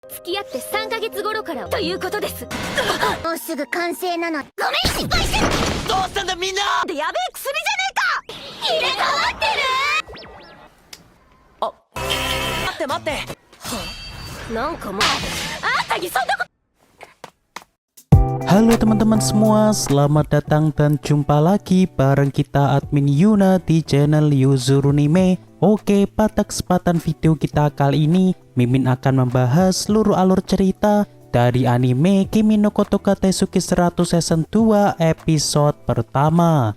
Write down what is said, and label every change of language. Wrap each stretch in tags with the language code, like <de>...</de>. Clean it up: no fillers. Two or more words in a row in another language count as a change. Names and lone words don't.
<ja>付き合って3ヶ月頃からということです。もうすぐ完成なの。ごめん、失敗してる。どうしたんだみんな。で、やべえ薬じゃねえか。入れ替わってる。待って。なんかもうあんたにそんなこと。</ja> <id>Halo teman-teman semua, selamat datang dan jumpa lagi bareng kita admin Yuna di channel Yuzurunime. Oke, pada kesempatan video kita kali ini, Mimin akan membahas seluruh alur cerita dari anime Kimi no Kotoka Teisuki 100 Season 2 episode pertama.</id>